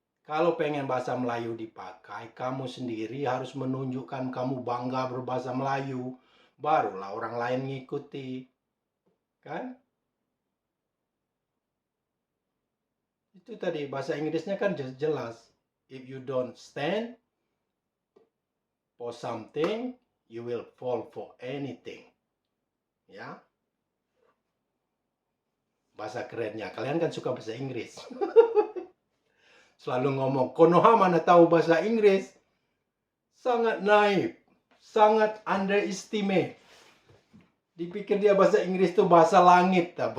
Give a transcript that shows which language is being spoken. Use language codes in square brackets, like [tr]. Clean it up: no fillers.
[id] Kalau pengen bahasa Melayu dipakai, kamu sendiri harus menunjukkan kamu bangga berbahasa Melayu. Barulah orang lain ngikuti. Kan? Itu tadi bahasa Inggrisnya kan jelas. [en] If you don't stand for something, you will fall for anything. [id] Ya. Bahasa kerennya. Kalian kan suka bahasa Inggris. Selalu ngomong, Konoha mana tahu bahasa Inggris. Sangat naif. Sangat underestimate. Dipikir dia bahasa Inggris itu bahasa langit.